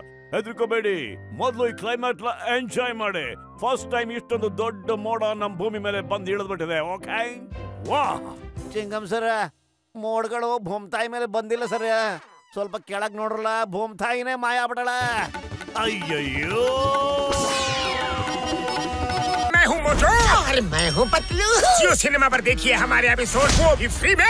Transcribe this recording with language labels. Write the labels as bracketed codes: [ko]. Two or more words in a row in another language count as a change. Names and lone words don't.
[kn] ಹೆದರ್ಕೋಬೇಡಿ, ಮೊದಲು ಈ [en] climate enjoy [kn] ಮಾಡಿ. [en] first time [kn] ಇಷ್ಟೊಂದು ದೊಡ್ಡ ಮೋಡ ನಮ್ಮ ಭೂಮಿ ಮೇಲೆ ಬಂದು ಇಳಿದ್ಬಿಟ್ಟಿದೆ. ಓಕೆ? ವಾ ಚಿಂಗಂ ಸರ್, ಮೋಡ್ಗಳು ಭೂಮ್ತಾಯಿ ಮೇಲೆ ಬಂದಿಲ್ಲ ಸರ್. ಸ್ವಲ್ಪ ಕೆಳಗ್ ನೋಡ್ರಲ್ಲ, ಭೂಮ್ತಾಯಿನೇ ಮಾಯ ಆಗ್ಬಿಟ್ಟಳ. ಅಯ್ಯಯ್ಯೋ, [hi] मैं हूँ मोटू और मैं हूँ पतलू। जियो सिनेमा पर देखिए हमारे एपिसोड, वो भी फ्री में।